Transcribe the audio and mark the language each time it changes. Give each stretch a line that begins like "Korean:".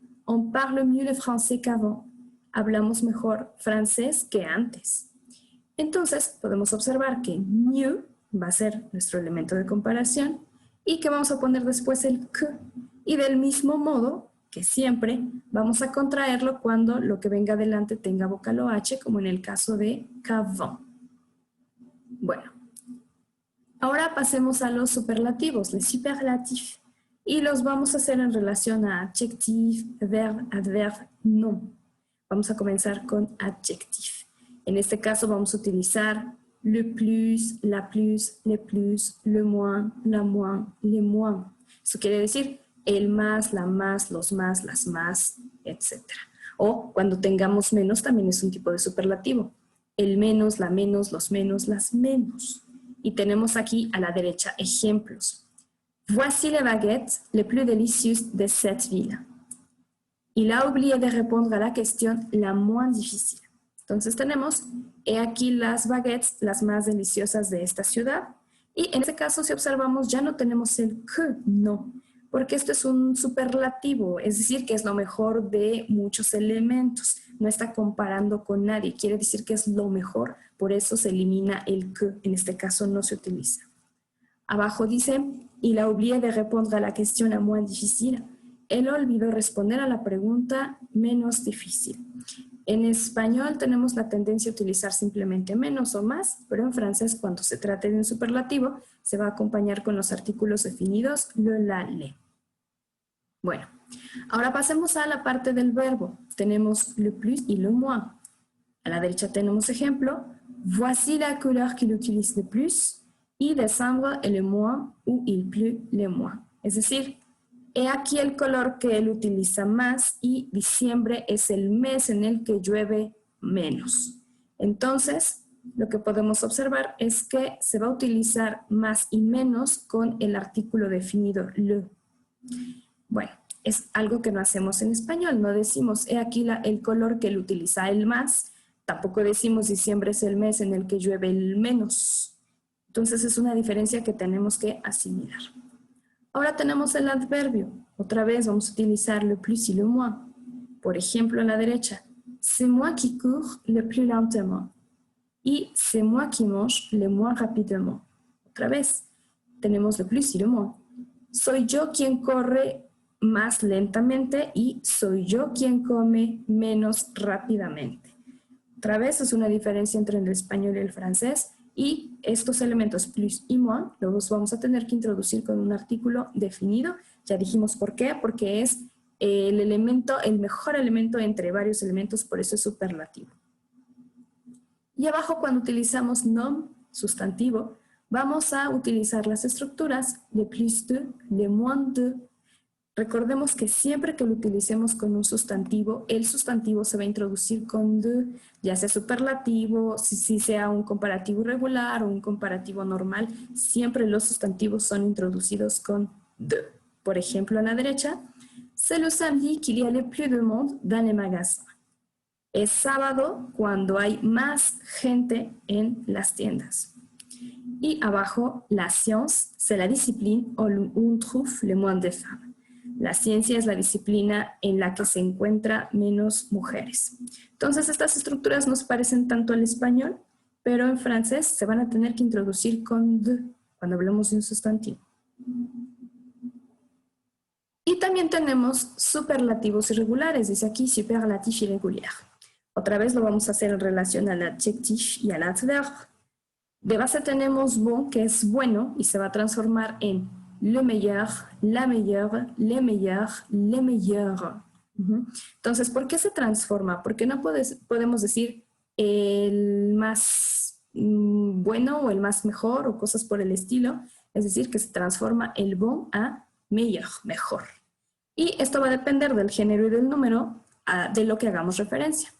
French: On parle mieux le français qu'avant.
Spanish: Hablamos mejor francés que antes. Entonces, podemos observar que mieux va a ser nuestro elemento de comparación y que vamos a poner después el que. Y del mismo modo que siempre, vamos a contraerlo cuando lo que venga adelante tenga vocal o H, como en el caso de qu'avant. Bueno, ahora pasemos a los superlativos, les superlatifs. Y los vamos a hacer en relación a adjectif, verbe, adverbe, nom. Vamos a comenzar con adjectif. En este caso vamos a utilizar le plus, la plus, le plus, le moins, la moins, les moins. Eso quiere decir el más, la más, los más, las más, etc. O cuando tengamos menos también es un tipo de superlativo. El menos, la menos, los menos, las menos. Y tenemos aquí a la derecha ejemplos.
French: Voici les baguettes les plus délicieuses de cette ville. Il a oublié de répondre a la question la moins difficile.
Spanish: Entonces tenemos, he aquí las baguettes, las más deliciosas de esta ciudad. Y en este caso, si observamos, ya no tenemos el que, no, porque esto es un superlativo, es decir, que es lo mejor de muchos elementos. No está comparando con nadie, quiere decir que es lo mejor, por eso se elimina el que, en este caso no se utiliza. Abajo dice,
French: il a oublié de répondre a la question la moins difficile.
Spanish: Él olvidó responder a la pregunta menos difícil. En español tenemos la tendencia a utilizar simplemente menos o más, pero en francés, cuando se trate de un superlativo, se va a acompañar con los artículos definidos le, la, le. Bueno, ahora pasemos a la parte del verbo. Tenemos le plus y le moins. A la derecha tenemos ejemplo.
French: Voici la couleur qu'il utilise le plus. Y décembre est le mois où il pleut le moins.
Spanish: Es decir, he aquí el color que él utiliza más y diciembre es el mes en el que llueve menos. Entonces, lo que podemos observar es que se va a utilizar más y menos con el artículo definido le. Bueno, es algo que no hacemos en español. No decimos, he aquí el color que él utiliza el más. Tampoco decimos diciembre es el mes en el que llueve el menos. Entonces es una diferencia que tenemos que asimilar. Ahora tenemos el adverbio. Otra vez vamos a utilizar le plus y le moins. Por ejemplo, a la derecha,
French: c'est moi qui cours le plus lentement. Y c'est moi qui mange le moins rapidement.
Spanish: Otra vez, tenemos le plus y le moins. Soy yo quien corre más lentamente y soy yo quien come menos rápidamente. Otra vez es una diferencia entre el español y el francés. Y estos elementos plus y moins los vamos a tener que introducir con un artículo definido. Ya dijimos por qué, porque es el mejor elemento entre varios elementos, por eso es superlativo. Y abajo, cuando utilizamos nom, sustantivo, vamos a utilizar las estructuras le plus de, le moins de. Recordemos que siempre que lo utilicemos con un sustantivo, el sustantivo se va a introducir con de, ya sea superlativo, si sea un comparativo irregular o un comparativo normal, siempre los sustantivos son introducidos con de. Por ejemplo, a la derecha,
French: c'est le samedi qu'il y a le plus de monde dans les magasins.
Spanish: Es sábado cuando hay más gente en las tiendas. Y abajo,
French: la science, c'est la discipline où on trouve le moins de femmes.
Spanish: La ciencia es la disciplina en la que se encuentra menos mujeres. Entonces, estas estructuras nos parecen tanto al español, pero en francés se van a tener que introducir con de cuando hablamos de un sustantivo. Y también tenemos superlativos irregulares. Dice aquí superlatif irrégulier. Otra vez lo vamos a hacer en relación al adjectif y al adverbe. De base tenemos bon, que es bueno, y se va a transformar en le meilleur, la meilleure, les meilleurs, les meilleurs. Entonces, ¿por qué se transforma? Porque no podemos decir el más bueno o el más mejor o cosas por el estilo. Es decir, que se transforma el bon a meilleur, mejor. Y esto va a depender del género y del número de lo que hagamos referencia.